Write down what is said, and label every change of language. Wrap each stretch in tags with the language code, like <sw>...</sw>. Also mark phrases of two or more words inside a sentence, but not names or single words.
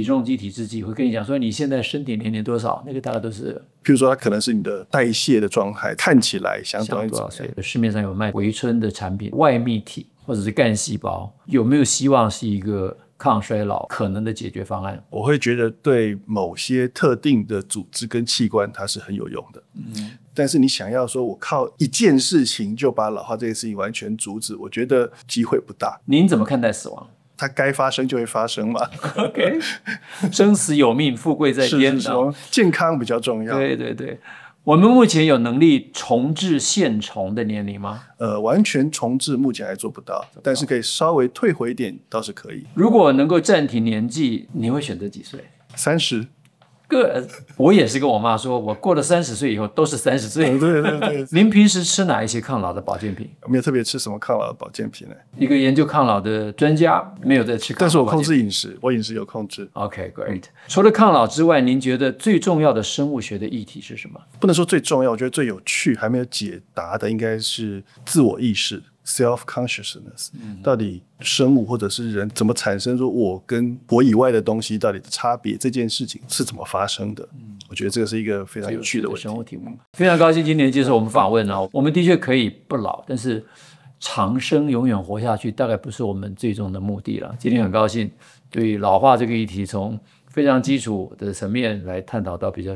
<zh>體重機、體脂計會跟你講說你現在身體年齡多少，那個大概都是，譬如說它可能是你的代謝的狀態，看起來相當於多少歲。市面上有賣回春的產品，外泌體或者是幹細胞，有沒有希望是一個抗衰老可能的解決方案？我會覺得對某些特定的組織跟器官它是很有用的。但是你想要說我靠一件事情就把老化這件事情完全阻止，我覺得機會不大。您怎麼看待死亡？它該發生就會發生嘛。 OK， 生死有命，富貴在天。是健康比較重要。對，我們目前有能力重置線蟲的年齡嗎？完全重置目前還做不到，但是可以稍微退回一點倒是可以。如果能夠暫停年紀，你會選擇幾歲？30。我也是跟我媽說，我過了30歲以後都是30歲。對。您平時吃哪一些抗老的保健品？沒有特別吃什麼抗老的保健品呢？一個研究抗老的專家沒有在吃抗老，但是我控制飲食，我飲食有控制。</zh> <en>OK, great。</en> <zh>除了抗老之外，您覺得最重要的生物學的議題是什麼？不能說最重要，我覺得最有趣還沒有解答的應該是自我意識</zh> <en>self consciousness，</en> <zh>到底生物或者是人怎麼產生說我跟我以外的東西到底的差別，這件事情是怎麼發生的？我覺得這個是一個非常有趣的問題。生物題目。非常高興今天接受我們訪問啊，我們的確可以不老，但是長生永遠活下去大概不是我們最終的目的了。今天很高興對於老化這個議題從非常基礎的層面來探討到比較實用的層面。謝謝你接受我們訪問。</zh>